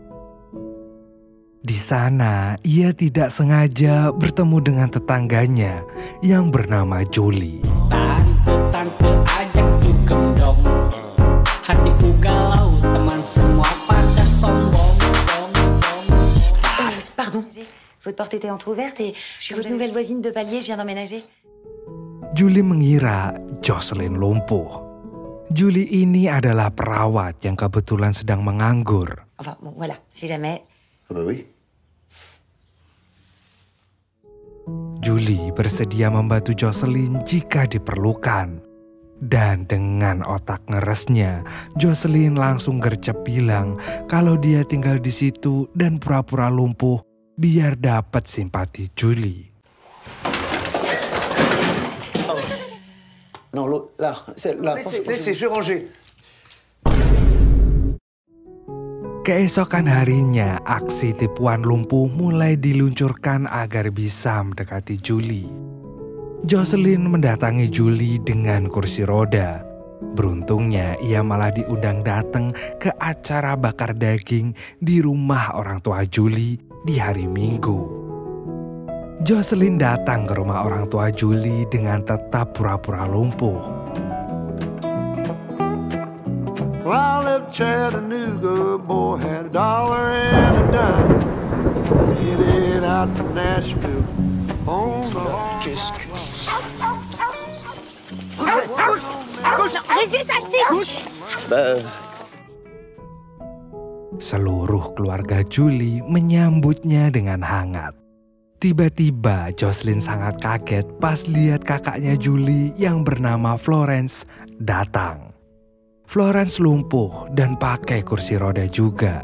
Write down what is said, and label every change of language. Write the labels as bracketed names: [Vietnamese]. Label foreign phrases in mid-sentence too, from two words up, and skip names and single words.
[Indonesian] Di sana, ia tidak sengaja bertemu dengan tetangganya yang bernama Julie. Tante ajak dugem dong. Hatiku galau, teman semua pada sombong. [French] Pardon, votre porte était entrouverte et je suis votre nouvelle voisine de palier, je viens d'emménager. [Indonesian] Julie mengira Jocelyn lumpuh. Julie ini adalah perawat yang kebetulan sedang menganggur. [French] Enfin, bon, voilà, si jamais... Ah bah oui. [Indonesian] Julie bersedia membantu Jocelyn jika diperlukan. Dan dengan otak ngeresnya, Jocelyn langsung gercep bilang kalau dia tinggal di situ dan pura-pura lumpuh biar dapat simpati Julie. [French] Non, l'autre, là, c'est là. Laissez, je vais ranger. [Indonesian] Keesokan harinya, aksi tipuan lumpuh mulai diluncurkan agar bisa mendekati Julie. Jocelyn mendatangi Julie dengan kursi roda. Beruntungnya ia malah diundang datang ke acara bakar daging di rumah orang tua Julie di hari Minggu. Jocelyn datang ke rumah orang tua Julie dengan tetap pura-pura lumpuh. [English] Well, I left Chattanooga, boy had $1 and a dime. Headed out from Nashville on the [French] Qu'est-ce que... Régis, assez! Bah... [Indonesian] Seluruh keluarga Julie menyambutnya dengan hangat. Tiba-tiba Jocelyn sangat kaget pas lihat kakaknya Julie yang bernama Florence datang. Florence lumpuh dan pakai kursi roda juga.